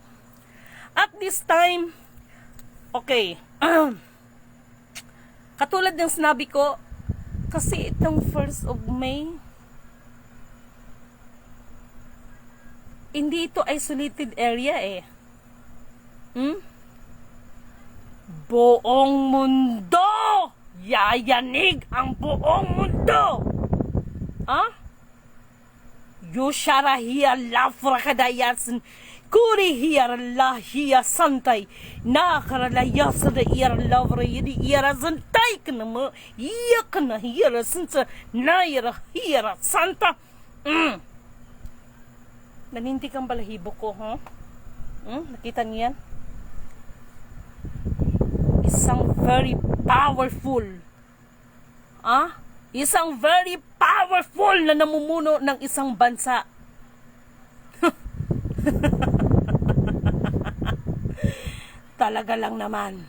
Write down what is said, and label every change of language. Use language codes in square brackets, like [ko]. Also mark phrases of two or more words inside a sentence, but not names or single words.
[en] At this time, [tl] okay, katulad ng sinabi ko, kasi itong 1st of May, hindi ito isolated area eh. Buong mundo! Yayanig ang buong mundo! Ha? Yushara hiya lafrakadayasin kuri hiya la hiya santay na karalayasa da iya lavra yidi iya santay kana mo iya kana hiya santa na hiya santa nanintik ang balahibo ko, huh? Nakita niyan? isang [en] very powerful, [tl] isang [en] very powerful [tl] na namumuno ng isang bansa. Talaga lang naman.